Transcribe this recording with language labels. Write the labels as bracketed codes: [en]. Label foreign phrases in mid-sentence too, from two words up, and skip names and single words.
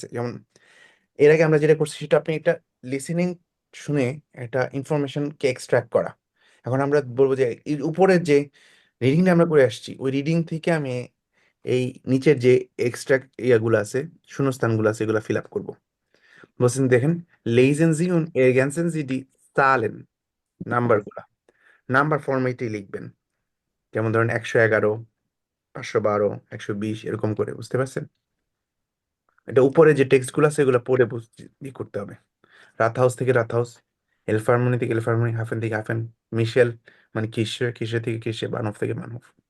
[bn] যেমন এর আগে আমরা যেটা করছি সেটা আপনি একটা লিসেনিং শুনে একটা ইনফরমেশনকে এক্সট্রাক্ট করা। এখন আমরা বলবো যে এর উপরের যে রিডিংটা আমরা করে আসছি, ওই রিডিং থেকে আমি এই নিচের যে এক্সট্রাক্ট ইয়াগুলো আছে, শূন্যস্থানগুলো আছে, এগুলো [en] fill up [bn] করবো। বলছেন দেখেন, [de] lesen Sie und ergänzen Sie die Zahlen, [bn] নাম্বারগুলা নাম্বার ফরম্যাটেই লিখবেন। যেমন ধরেন 111, 512, 120 এরকম করে, বুঝতে পারছেন? এটা উপরে যে টেক্সট গুলো আছে এগুলো পড়ে ই করতে হবে। রাতহাউস থেকে রাতহাউস, এলফারমনি থেকে এলফারমনি, হাফেন থেকে হাফেন, মিশেল মানে কিসে, কিসে থেকে কিসে, বানফ থেকে বানফ।